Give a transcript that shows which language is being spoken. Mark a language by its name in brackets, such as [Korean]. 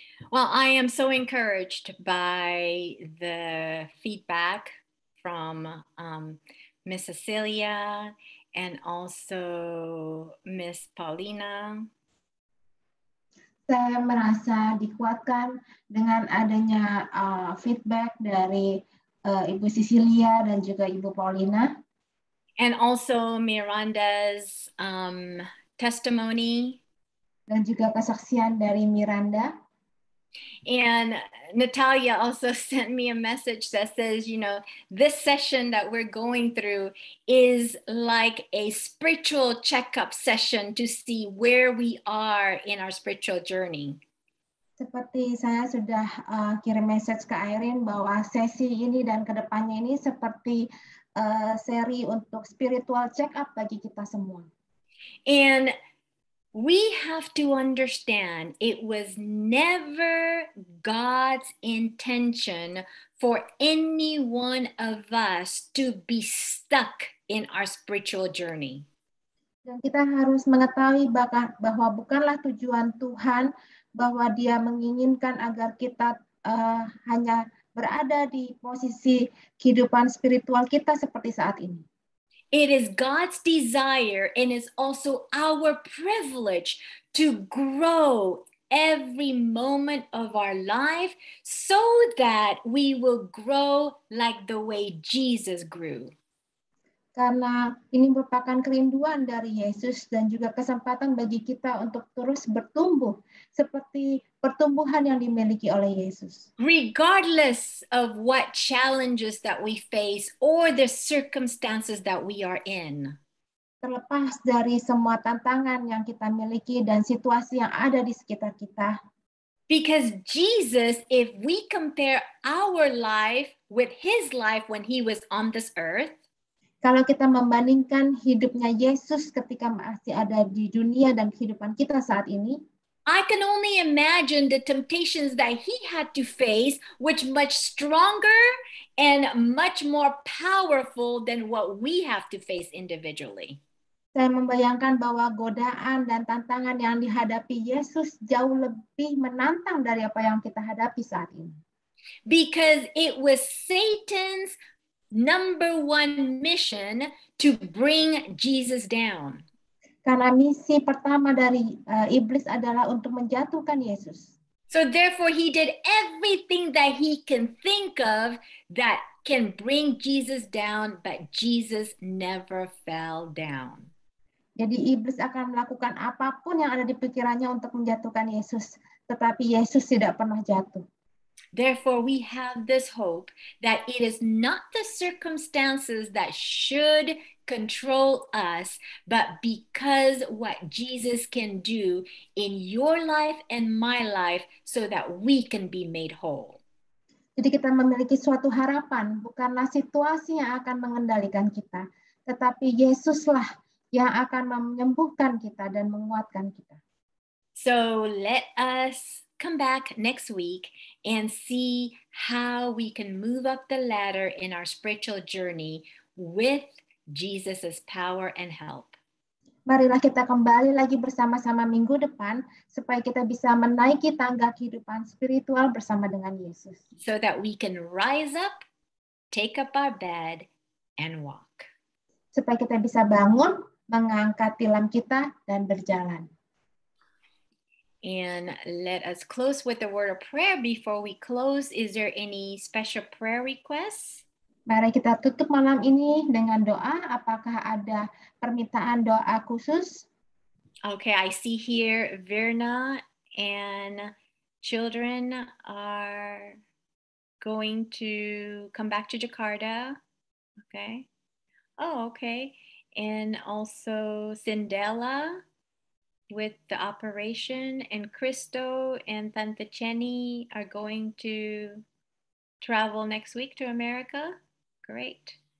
[English] Well, I am so encouraged by the feedback from Miss Cecilia and also Miss Paulina. [Indonesian] Saya merasa dikuatkan dengan adanya feedback dari Ibu Cecilia dan juga Ibu Paulina. [English] And also Miranda's testimony. [Indonesian] Dan juga kesaksian dari Miranda. [English] And Natalia also sent me a message that says, you know, this session that we're going through is like a spiritual checkup session to see where we are in our spiritual journey. [Indonesian] Seperti saya sudah kirim message ke Irene bahwa sesi ini dan kedepannya ini seperti seri untuk spiritual check up bagi kita semua. [English] And we have to understand it was never God's intention for any one of us to be stuck in our spiritual journey. [Indonesian] Dan kita harus mengetahui bahwa bukanlah tujuan Tuhan bahwa Dia menginginkan agar kita hanya berada di posisi kehidupan spiritual kita seperti saat ini. [English] It is God's desire and is also our privilege to grow every moment of our life so that we will grow like the way Jesus grew. [Indonesian] Karena ini merupakan kerinduan dari Yesus dan juga kesempatan bagi kita untuk terus bertumbuh seperti pertumbuhan yang dimiliki oleh Yesus. [English] Regardless of what challenges that we face or the circumstances that we are in. [Indonesian] Terlepas dari semua tantangan yang kita miliki dan situasi yang ada di sekitar kita. [English] Because Jesus, if we compare our life with his life when he was on this earth, [Indonesian] kalau kita membandingkan hidupnya Yesus ketika masih ada di dunia dan kehidupan kita saat ini, [English] I can only imagine the temptations that he had to face, which much stronger and much more powerful than what we have to face individually. [Indonesian] Saya membayangkan bahwa godaan dan tantangan yang dihadapi Yesus jauh lebih menantang dari apa yang kita hadapi saat ini. [English] Because it was Satan's number one mission to bring Jesus down. [Indonesian] Karena misi pertama dari iblis adalah untuk menjatuhkan Yesus. [English] So therefore he did everything that he can think of that can bring Jesus down, but Jesus never fell down. [Indonesian] Jadi iblis akan melakukan apapun yang ada di pikirannya untuk menjatuhkan Yesus, tetapi Yesus tidak pernah jatuh. [English] Therefore, we have this hope that it is not the circumstances that should control us, but because what Jesus can do in your life and my life so that we can be made whole. [Indonesian] Jadi kita memiliki suatu harapan, bukanlah situasi yang akan mengendalikan kita, tetapi Yesuslah yang akan menyembuhkan kita dan menguatkan kita. [English] So let us come back next week and see how we can move up the ladder in our spiritual journey with Jesus's power and help. [Indonesian] Marilah kita kembali lagi bersama-sama minggu depan supaya kita bisa menaiki tangga kehidupan spiritual bersama dengan Yesus. [English] So that we can rise up, take up our bed, and walk. [Indonesian] Supaya kita bisa bangun, mengangkat tilam kita, dan berjalan. [English] And let us close with a word of prayer. Before we close, is there any special prayer requests? [Indonesian] Mari kita tutup malam ini dengan doa. Apakah ada permintaan doa khusus? [English] Okay, I see here Verna and children are going to come back to Jakarta. Okay. Oh, okay. And also Cindela with the operation, and Cristo and Tante Chenny are going to travel next week to America. Great.